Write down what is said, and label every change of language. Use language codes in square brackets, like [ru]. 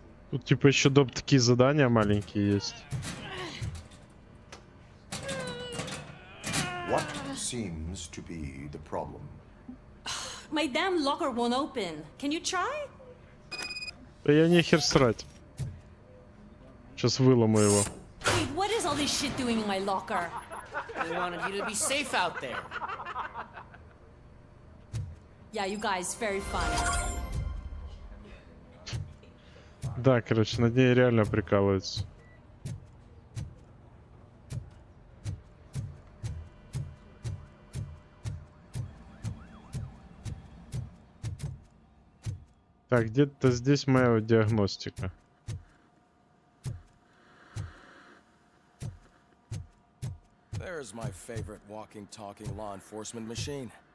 [ru] Тут типа еще доп такие задания маленькие есть. [en] What seems to be the problem? My damn locker won't open. Can you try? [ru] Да я нехер срать. Сейчас выломаю его. [en] Wait, what is all this shit doing in my locker? We wanted you to be safe out there. Yeah, you guys very funny. [ru] Да, короче, над ней реально прикалываются. Так, где-то здесь моя диагностика. [en] There's my favorite walking, talking law enforcement machine.